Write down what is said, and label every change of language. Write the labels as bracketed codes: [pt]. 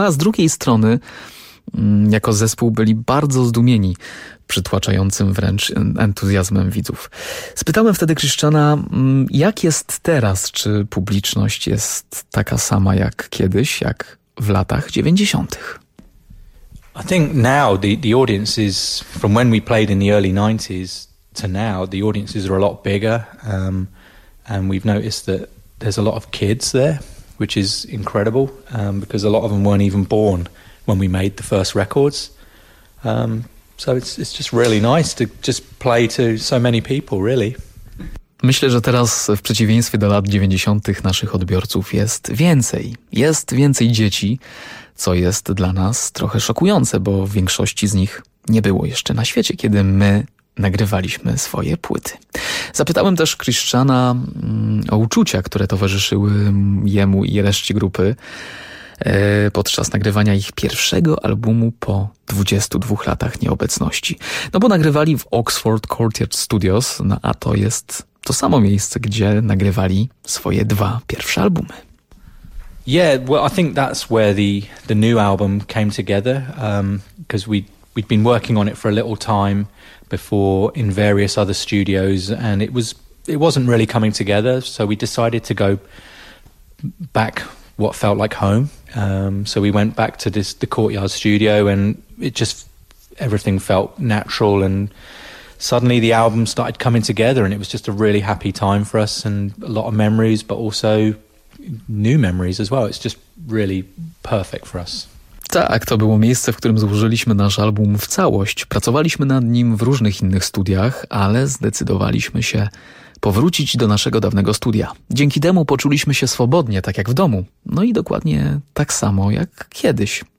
[pl] No a z drugiej strony, jako zespół byli bardzo zdumieni przytłaczającym wręcz entuzjazmem widzów. Spytałem wtedy Christiana, jak jest teraz, czy publiczność jest taka sama jak kiedyś, jak w latach 90. [en] I think now the audience is, from when we played in the early 90s to now, the audiences are a lot bigger, and we've noticed that there's a lot of kids there, which is incredible, because a lot of them weren't even born when we made the first records. So it's just really nice to just play to so many people, really. [pl] Myślę, że teraz w przeciwieństwie do lat 90. naszych odbiorców jest więcej. Jest więcej dzieci, co jest dla nas trochę szokujące, bo w większości z nich nie było jeszcze na świecie, kiedy my nagrywaliśmy swoje płyty. Zapytałem też Christiana o uczucia, które towarzyszyły jemu i reszcie grupy podczas nagrywania ich pierwszego albumu po 22 latach nieobecności. No bo nagrywali w Oxford Courtyard Studios, no a to jest to samo miejsce, gdzie nagrywali swoje dwa pierwsze albumy. [en] Yeah, well, I think that's where the new album came together, because we'd been working on it for a little time before in various other studios, and it wasn't really coming together. So we decided to go back what felt like home. So we went back to the Courtyard studio, and it just everything felt natural and suddenly the album started coming together, and it was just a really happy time for us and a lot of memories, but also new memories as well. It's just really perfect for us. [pl] Tak, to było miejsce, w którym złożyliśmy nasz album w całość. Pracowaliśmy nad nim w różnych innych studiach, ale zdecydowaliśmy się powrócić do naszego dawnego studia. Dzięki temu poczuliśmy się swobodnie, tak jak w domu. No i dokładnie tak samo jak kiedyś.